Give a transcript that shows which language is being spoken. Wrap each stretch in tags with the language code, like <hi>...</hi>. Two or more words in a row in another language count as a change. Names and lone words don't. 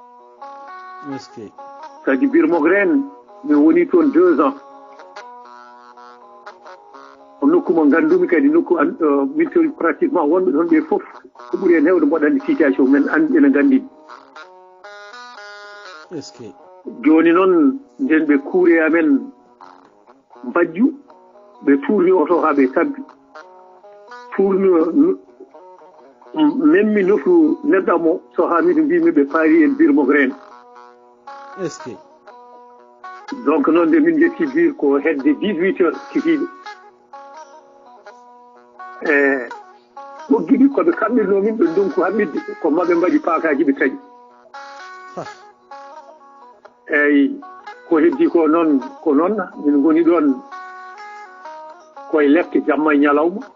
<ff>kadi Bir Mogren mi woni toon 2 ans ko nokku mo gandumi kadi nokku militaire pratiquement wonɓe ɗon ɓe foof ko ɓuuri hen hewde mboɗandi situation men ene gandi joni noon nden ɓe kuure amen mbajju ɓe tuurni oto ha ɓe tabbi</ff> <fr>pour même</fr> <ff>mi nofru neɗɗamo so hamiɗo mbimi ɓe paari en birmo reen</ff> <fr>est ce que</fr> <ff>donc noon nde min jetti bir ko hedde 18 heures kikiɗe ɓoggi ɗi koɓe kamɓirno min ɓe ndunku hammidde ko maɓe mbaɗi paakaji ɓe taƴi eyyi ko heddi ko noon min goni ɗon koye lefte jamma e ñalawma</ff>